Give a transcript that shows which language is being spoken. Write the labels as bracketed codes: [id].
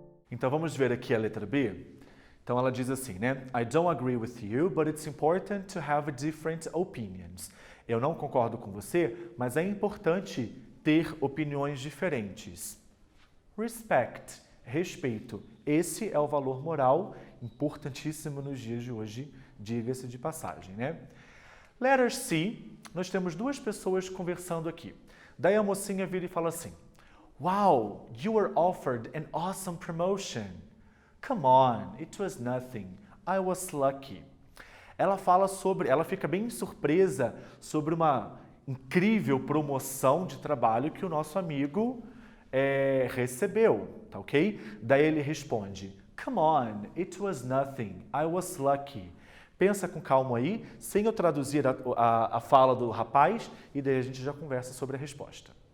[pt] Então vamos ver aqui a letra B. Então ela diz assim, né? [en] I don't agree with you, but it's important to have different opinions. [pt] Eu não concordo com você, mas é importante ter opiniões diferentes. Respect, respeito. Esse é o valor moral importantíssimo nos dias de hoje, diga-se de passagem, né? [en] Letter C, [pt] nós temos duas pessoas conversando aqui. Daí a mocinha vira e fala assim: [en] Wow, you were offered an awesome promotion. Come on, it was nothing. I was lucky. [pt] Ela fica bem surpresa sobre uma incrível promoção de trabalho que o nosso amigo recebeu, tá ok? Daí ele responde: [en] Come on, it was nothing. I was lucky. [pt] Pensa com calma aí, sem eu traduzir a fala do rapaz, e daí a gente já conversa sobre a resposta.